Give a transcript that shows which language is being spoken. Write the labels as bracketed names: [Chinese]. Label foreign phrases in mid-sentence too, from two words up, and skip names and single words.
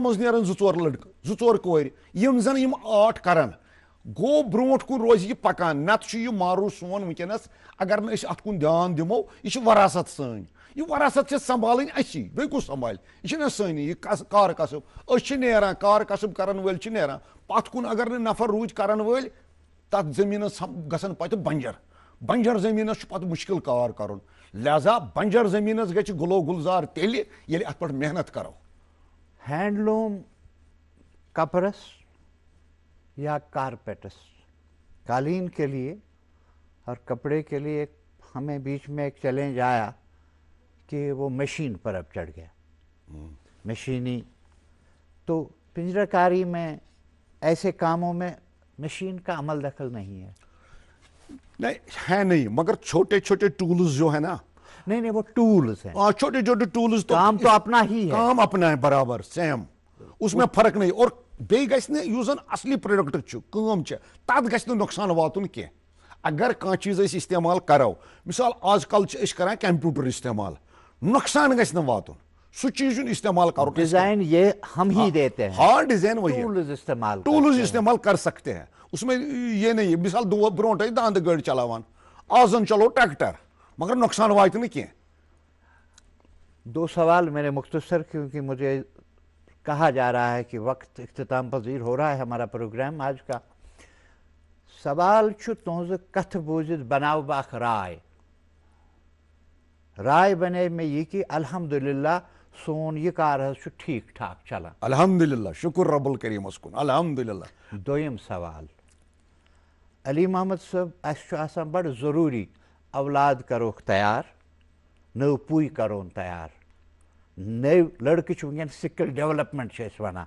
[Kashmiri] منٛز نیرن 2-4 لڑکہٕ 2-4 کورِ یِم زن یِم آرٹ کرن گوٚو برونٛٹھ کُن روزِ یہِ پکان نتہٕ چھُ یہِ مارو سون وٕنکیٚنس اگر نہٕ أسۍ اتھ کُن دھیان دِمو یہِ چھِ وراثت سٲنۍ یہِ وراثت چھِ سمبالٕنۍ اسی بیٚیہِ کُس سمبالہِ یہِ چھِنہ سٲنی یہِ کار کسب أسۍ چھِ نیران کار کسب کرن وٲلۍ چھِ نیران پتھ کُن اگر نہٕ نفر روٗدۍ کرن وٲلۍ تتھ زٔمیٖنس گژھن پتہٕ بنجر زٔمیٖنس چھُ پتہٕ مُشکِل کار کرُن لہذا بنجر زٔمیٖنس گژھِ گُلو گُلزار تیٚلہِ ییٚلہِ اتھ پٮ۪ٹھ محنت کرو. [Urdu] ہینڈلوٗم کپرس یا کارپیٹس قالین کے لیے اور کپڑے کے لیے ہمیں بیچ میں ایک چیلنج آیا کہ وہ مشین پر اب چڑھ گیا مشینی تو پنجرہ کاری میں ایسے کاموں میں مشین کا عمل دخل نہیں ہے. نہیں مگر چھوٹے چھوٹے ٹولز جو ہے نا نہیں وہ ٹولز ہیں چھوٹے چھوٹے ٹولز کام تو اپنا ہی ہے کام اپنا ہے برابر سیم اس میں فرق نہیں [Kashmiri] اور بیٚیہِ گژھِ نہٕ یُس زن اصلی پروڈکٹ چھُ کٲم چھِ تتھ گژھِ نہٕ نۄقصان واتُن کینٛہہ اگر کانٛہہ چیٖز أسۍ استعمال کرو مثال آز کل چھِ أسۍ کران کمپیوٗٹر استعمال نۄقصان گژھِ نہٕ واتُن سُہ چیٖز چھُنہٕ استعمال کرُن [Urdu] ڈیزائن یہ ہم ہی دیتے ہیں ہاں ڈیزائن وہی ٹولز استعمال کر سکتے ہیں اس میں یہ نہیں [Kashmiri] مثال برونٛٹھ ٲسۍ داندٕ گٲڑۍ چلاوان آز زن چلو ٹریکٹر مگر نۄقصان واتہِ نہٕ کینٛہہ. [Urdu] 2 سوال میرے مختصر کیونکہ مجھے کہا جا رہا ہے کہ وقت اختتام پذیر ہو رہا ہے ہمارا پروگرام آج کا. [Kashmiri] سوال چھُ تُہنٛزٕ کتھٕ بوٗزِتھ بناو بہٕ اکھ راے بنے مےٚ یہِ کہِ الحمدُاللہ سون یہِ کار حظ چھُ ٹھیٖک ٹھاک چلان الحمدللہ شکر رب الکریٖمس کُن الحمدللہ. دوٚیِم سوال علی محمد صٲب اَسہِ چھُ آسان بڑٕ ضروٗری اولاد کروکھ تیار نٔو پُے کرون تیار نٔوۍ لڑکہٕ چھِ وٕنکیٚن [English] skill development [Kashmiri] چھِ أسۍ ونان